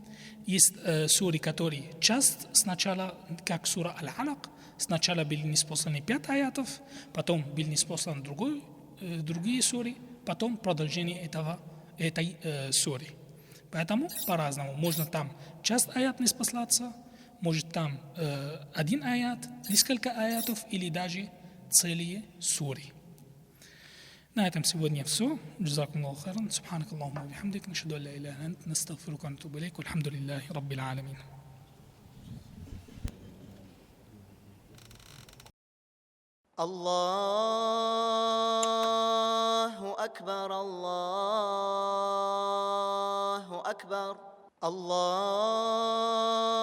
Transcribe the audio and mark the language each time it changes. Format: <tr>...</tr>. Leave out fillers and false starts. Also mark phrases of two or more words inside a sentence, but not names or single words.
<ru>Есть суры, которые часть сначала, как сура Аль-Алак, сначала были ниспосланы 5 аятов, потом были ниспосланы другие суры, потом продолжение этой суры. Поэтому по-разному. Можно там часть аят ниспослаться, может там один аят, несколько аятов или даже целые суры. На этом сегодня все.</ru> <ar>جزاكم الله خيرا. سبحانك اللهم وبحمدك. نشهد أن لا إله إلا أنت. نستغفرك ونتوب إليك. والحمد لله رب العالمين. الله أكبر الله أكبر الله</ar>